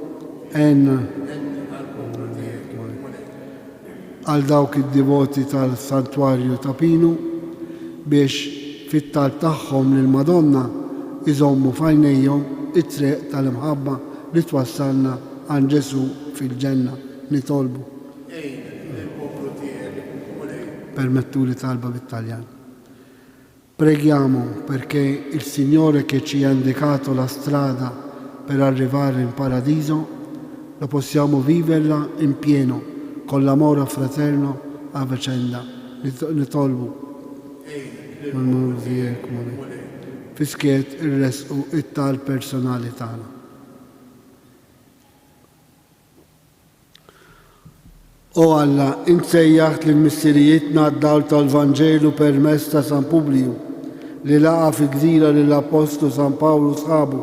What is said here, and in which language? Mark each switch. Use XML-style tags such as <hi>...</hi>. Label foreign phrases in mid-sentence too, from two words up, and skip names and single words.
<mt>Għal dawk id-divoti tal-Santwarju ta' Pinu biex fit-talb tagħhom lil Madonna iżommu f'għajnejhom it-triq tal-imħabba li twassalna għand Ġesu fil-ġenna nitolbu. Permettuli talba bit-Taljan.</mt> <it>Preghiamo perché il Signore che ci ha indicato la strada per arrivare in paradiso lo possiamo viverla in pieno con l'amore fraterno a vicenda.</it> <mt>Nitolbu. Fiskiet il-resqu it-tal personali tagħna. O Alla, insejjaħt lill-missirijietna d-dawl tal-Vanġelu permezz ta' San Publiju li laqa fi gżira lill-Apostlu San Pawlu sħabu.</mt>